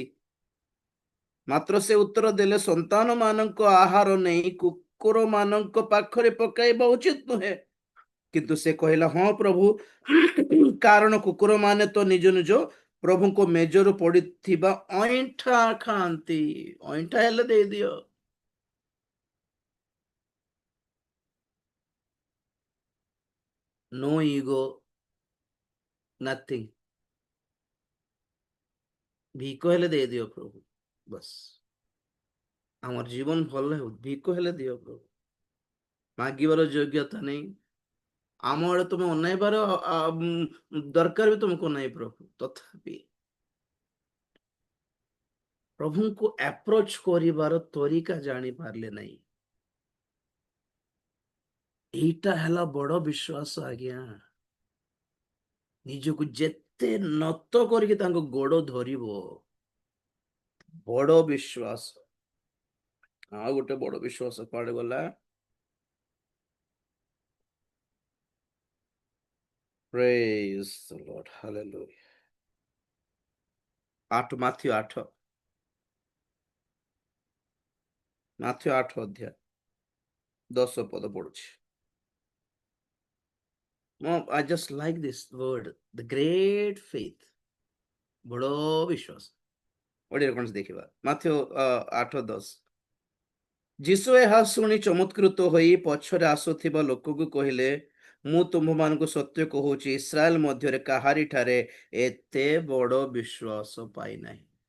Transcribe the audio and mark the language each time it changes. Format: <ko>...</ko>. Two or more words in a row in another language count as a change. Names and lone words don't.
<or>ମାତ୍ର ସେ ଉତ୍ତର ଦେଲେ, ସନ୍ତାନ ମାନଙ୍କ ଆହାର ନେଇ କୁକୁର ମାନଙ୍କ ପାଖରେ ପକାଇବା ଉଚିତ ନୁହେଁ। କିନ୍ତୁ ସେ କହିଲା, ହଁ ପ୍ରଭୁ, କାରଣ କୁକୁର ମାନେ ତ ନିଜ ନିଜ ପ୍ରଭୁଙ୍କ ମେଜରୁ ପଡିଥିବା ଅଇଁଠା ଖାଆନ୍ତି। ଅଇଁଠା ହେଲେ ଦେଇଦିଅ।</or> <en>no ego, nothing.</en> <or>ଭିକ ହେଲେ ଦେଇଦିଅ ପ୍ରଭୁ, ବସ୍ ଆମର ଜୀବନ ଭଲ ହେଉ, ଭିକ ହେଲେ ଦିଅ ପ୍ରଭୁ। ମାଗିବାର ଯୋଗ୍ୟତା ନେଇ ଆମ ଆଡେ ତୁମେ ଅନାଇବାର ଦରକାର ବି ତୁମକୁ ନାହିଁ ପ୍ରଭୁ। ତଥାପି ପ୍ରଭୁଙ୍କୁ ଆପ୍ରୋଚ କରିବାର ତରିକା ଜାଣି ପାରିଲେ ନାହିଁ। ଏଇଟା ହେଲା ବଡ ବିଶ୍ୱାସ ଆଜ୍ଞା। ନିଜକୁ ଯେତେ ନତ କରିକି ତାଙ୍କ ଗୋଡ ଧରିବ, ବଡ ବିଶ୍ୱାସ। ଆଉ ଗୋଟେ ବଡ ବିଶ୍ୱାସ କୁଆଡେ ଗଲା?</or> <en>Praise the Lord. Hallelujah.</en> <or>8, ମାଥ୍ୟୁ 8, ମାଥ୍ୟୁ 8 ଅଧ୍ୟାୟ 10 ପଦ ପଢୁଛି।</or> <en>I just like this word, the great faith.</en> <or>ବଡ ବିଶ୍ୱାସ। ଓଡିଆରେ କଣ ଦେଖିବା? ମାଥ୍ୟୁ 8:10। ଯୀଶୁ ଏହା ଶୁଣି ଚମତ୍କୃତ ହୋଇ ପଛରେ ଆସୁଥିବା ଲୋକକୁ କହିଲେ, ମୁଁ ତୁମ୍ଭମାନଙ୍କୁ ସତ୍ୟ କହୁଛି, ଇସ୍ରାଏଲ ମଧ୍ୟରେ କାହାରି ଠାରେ ଏତେ ବଡ ବିଶ୍ୱାସ ପାଇନାହିଁ।</or>